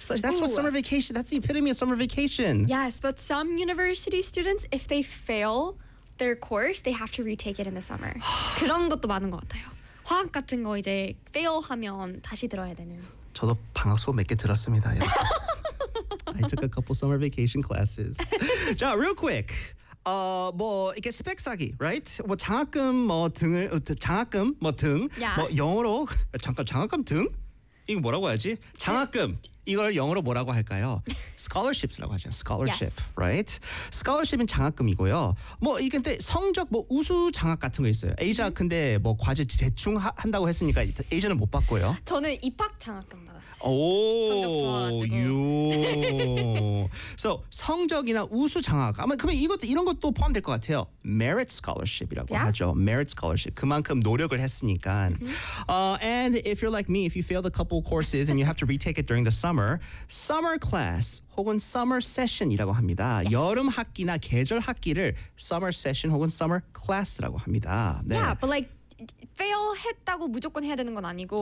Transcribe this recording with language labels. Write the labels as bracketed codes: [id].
[en] That's what summer vacation, that's the epitome of summer vacation. Yes, but some university students, if they fail their course, they have to retake it in the summer. [ko] 그런 것도 많은 것 같아요. 화학 같은 거 이제 fail 하면 다시 들어야 되는. 저도 방학 수업 몇 개 들었습니다. [en] I took a couple summer vacation classes. 자, real quick. [ko] 뭐 이게 스펙 쌓기, right? 뭐 장학금 뭐 등을, 장학금 뭐 등, [en] yeah. [ko] 뭐 영어로, 잠깐 장학금 등? 이 뭐라고 해야지? 장학금. 이걸 영어로 뭐라고 할까요? Scholarships라고 하죠. Scholarship, [en] yes. [ko] right? Scholarship은 장학금이고요. 뭐 이게 근데 성적 뭐 우수 장학 같은 거 있어요. 에이자 근데 뭐 과제 대충 한다고 했으니까 에이자는 못 받고요. 저는 입학 장학금 받았어요. 성적 좋아가지고. So 성적이나 우수 장학. 아마 그러면 이것도 이런 것도 포함될 것 같아요. Merit scholarship이라고 [en] yeah. [ko] 하죠. Merit scholarship. 그만큼 노력을 했으니까. [en] And if you're like me, if you failed a couple courses and you have to retake it during the summer class [ko] 혹은 summer session이라고 합니다. [en] Yes. [ko] 여름 학기나 계절 학기를 summer session 혹은 summer class라고 합니다. 네. [en] Yeah, but like [ko] fail 했다고 무조건 해야 되는 건 아니고